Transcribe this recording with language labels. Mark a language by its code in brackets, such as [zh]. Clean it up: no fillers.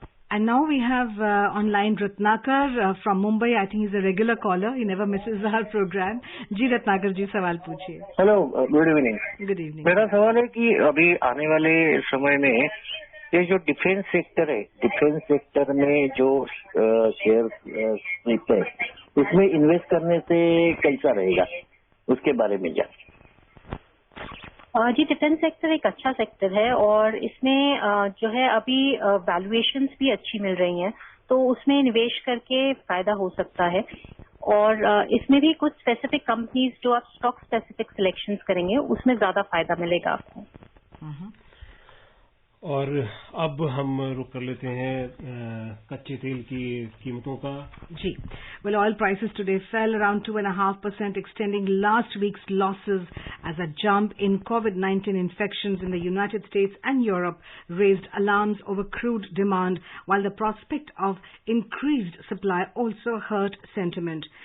[en] And now we have online Ratnakar from Mumbai. I think he's a regular caller. He never misses our program. [hi] जी रत्नाकर जी, सवाल पूछिए। [en] Hello, good evening. Good evening. [hi] मेरा सवाल है कि अभी आने वाले समय में ये जो डिफेंस सेक्टर है, डिफेंस सेक्टर में जो शेयर है उसमें इन्वेस्ट करने से कैसा रहेगा, उसके बारे में जान। जी, डिफेंस सेक्टर एक अच्छा सेक्टर है और इसमें जो है अभी वैल्यूएशंस भी अच्छी मिल रही हैं, तो उसमें निवेश करके फायदा हो सकता है। और इसमें भी कुछ स्पेसिफिक कंपनीज जो आप स्टॉक स्पेसिफिक सिलेक्शंस करेंगे उसमें ज्यादा फायदा मिलेगा आपको। और अब हम रुक कर लेते हैं कच्चे तेल की कीमतों का। [en] जी, well, oil prices today fell around 2.5%, extending last week's losses as a jump in COVID-19 infections in the United States and Europe raised alarms over crude demand, while the prospect of increased supply also hurt sentiment.